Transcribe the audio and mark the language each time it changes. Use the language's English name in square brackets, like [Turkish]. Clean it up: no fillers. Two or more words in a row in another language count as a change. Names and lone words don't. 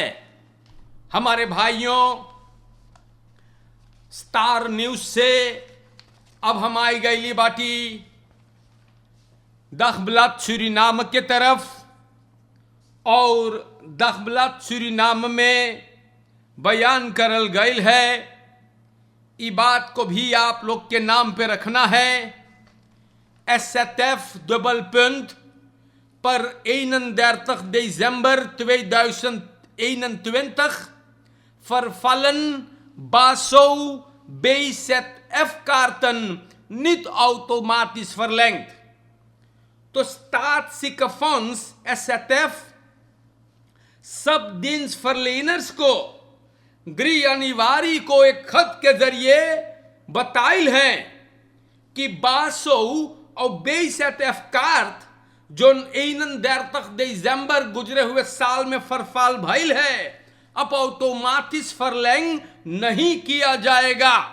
[Caribbean Hindustani] हमारे भाइयों, स्टार न्यूज से अब हम आई गईली बाटी दखबलात सूरीनाम के तरफ। और दखबलात सूरीनाम में बयान करल गईल है, ई बात को भी आप लोग के नाम पे रखना है। [Dutch] SZF dubbelpunt per 31 december 2021 vervallen BASO BZF-kaarten niet automatisch verlengd. [Caribbean Hindustani] तो Staatsziekenfonds SZF सब dienstverleners को गृह अनिवार्य को एक खत के जरिए बताइल है कि BASO और BZF कार्ड जो 31 दिसंबर गुजरे हुए साल में फरफाल भइल है, अब ऑटोमेटिक फरलैंग नहीं किया जाएगा।